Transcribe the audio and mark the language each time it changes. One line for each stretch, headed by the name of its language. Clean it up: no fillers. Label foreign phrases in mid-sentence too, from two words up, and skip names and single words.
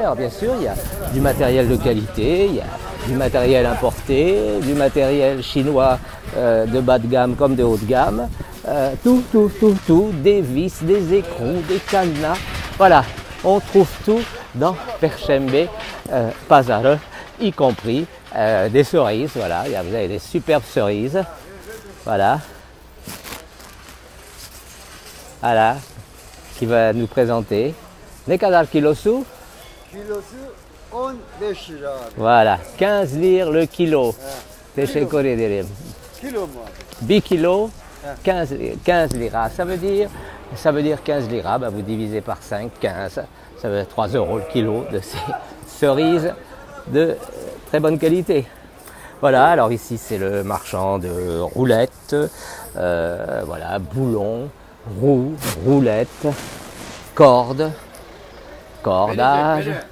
French: Alors bien sûr, il y a du matériel de qualité, il y a du matériel importé, du matériel chinois de bas de gamme comme de haut de gamme, tout, des vis, des écrous, des cadenas, voilà, on trouve tout dans Perşembe Pazarı, y compris des cerises, voilà, vous avez des superbes cerises, voilà, qui va nous présenter.
Turkish: Ne kadar kilosu? Kilosu 15 lira abi.
French: Voilà, 15 lire le kilo.
Turkish: Teşekkür ederim. Kilo mu abi?
French: 1 kilo, 15 liras. Ça veut dire 15 liras, bah vous divisez par 5, 15. Ça veut dire 3 € le kilo de ces cerises de très bonne qualité. Voilà, alors ici c'est le marchand de roulettes, voilà, boulons, roues, roulettes, cordes, cordage.